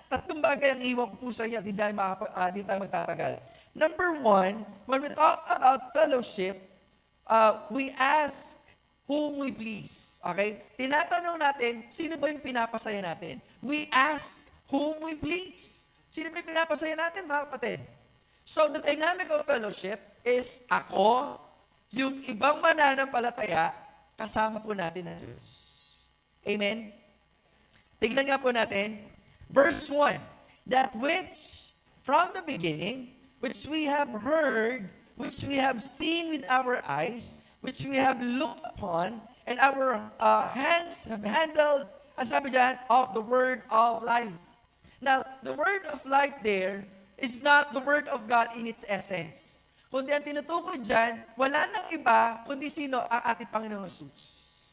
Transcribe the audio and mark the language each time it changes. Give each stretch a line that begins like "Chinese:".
Filipino: Tatlong bagay ang iwan ko po sa inyo, di tayo magtatagal.
English: Number one, when we talk about fellowship, we ask whom we please.
Filipino: Okay? Tinatanong natin, sino ba yung pinapasaya natin?
English: We ask whom we please.
Filipino: Sino ba yung pinapasaya natin, mga kapatid?
English: So, the dynamic of fellowship is
Filipino: ako, yung ibang mananampalataya, kasama po natin ang Diyos. Amen? Tignan nga po natin,
English: verse 1, that which from the beginning, which we have heard, which we have seen with our eyes, which we have looked upon, and our hands have handled,
Filipino: ang sabi dyan,
English: of the word of life. Now, the word of life there is not the word of God in its essence.
Filipino: Kundi ang tinutukoy dyan, wala nang iba, kundi sino ang ating Panginoong Jesus.